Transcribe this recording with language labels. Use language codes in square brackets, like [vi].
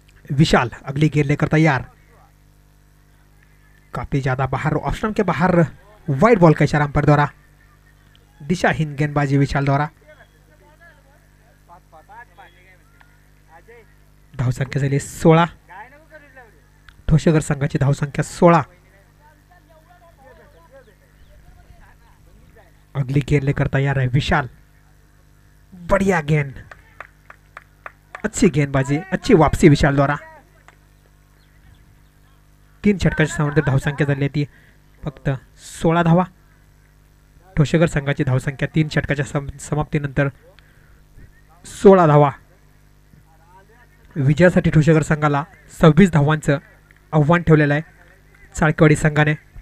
[hi] विशाल अगली गेंद लेकर तैयार। काफी ज्यादा बाहर, ऑप्शन के बाहर वाइड बॉल का इशारा अंपायर द्वारा। दिशाहीन गेंदबाजी विशाल द्वारा। [mr] धाव संख्या झाली 16, ठोसगर संघाची धाव संख्या 16। [hi] अगली गेंद लेकर तैयार है विशाल। बढ़िया गेंद, अच्छी गेंदबाजी, अच्छी वापसी विशाल द्वारा। [mr] 3 षटकाच्या समांतर धावसंख्या झाली ती फक्त 16 धावा। ठोसगर संघाची धावसंख्या 3 षटकाच्या समाप्तीनंतर 16 धावा। विजयासाठी ठोसगर संघाला 26 धावांचं आव्हान ठेवलेलं आहे चाळकेवाडी संघाने।